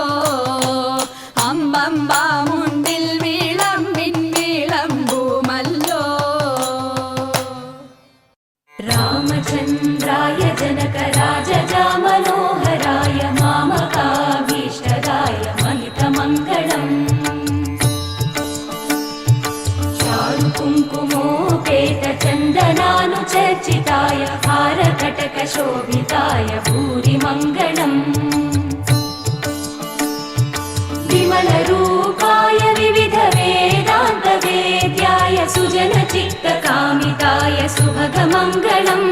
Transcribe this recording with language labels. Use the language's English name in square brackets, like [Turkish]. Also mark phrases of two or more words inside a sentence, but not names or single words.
[Malayalam] അമ്പമ്പ മുമ്പിൽ വിളമ്പിൻ വിളമ്പുമല്ലോ. [Sanskrit] രാമചന്ദ്രായ ജനകരാജജാ മനോഹരായ മാമകാഭീഷ്ടദായ മഹിതമംഗളം. चारुकुङ्कुमोपेत चन्दनानुचर्चिताय हारकटकशोभिताय भूरिमङ्गलम्. विमलरूपाय विविधवेदान्तवेद्याय सुजनचित्तकामिताय सुभगमङ्गलम्.